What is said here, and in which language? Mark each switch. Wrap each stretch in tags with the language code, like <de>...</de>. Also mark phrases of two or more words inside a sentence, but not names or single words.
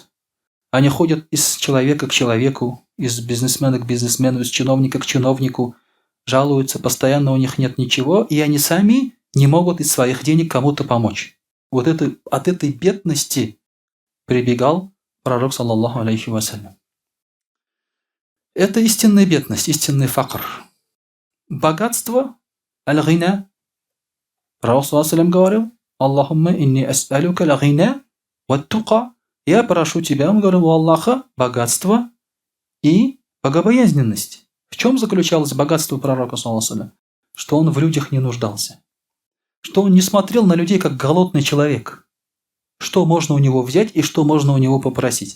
<ru>Они ходят из человека к человеку, из бизнесмена к бизнесмену, из чиновника к чиновнику, жалуются, постоянно у них нет ничего, и они сами не могут из своих денег кому-то помочь. Вот от этой бедности прибегал пророк,</ru> <ar>صلى الله عليه وسلم.</ar> <ru>Это истинная бедность, истинный факр. Богатство, аль-гина.</ru> <ar>Пророк, صلى الله عليه говорил: «اللهم إني أسألك الغنى والتقى».</ar> <ru>Я прошу тебя, он говорил, у Аллаха богатство и богобоязненность. В чем заключалось богатство пророка,</ru> <ar>صلى الله عليه?</ar> <ru>Что он в людях не нуждался. Что он не смотрел на людей как голодный человек. Что можно у него взять и что можно у него попросить.</ru>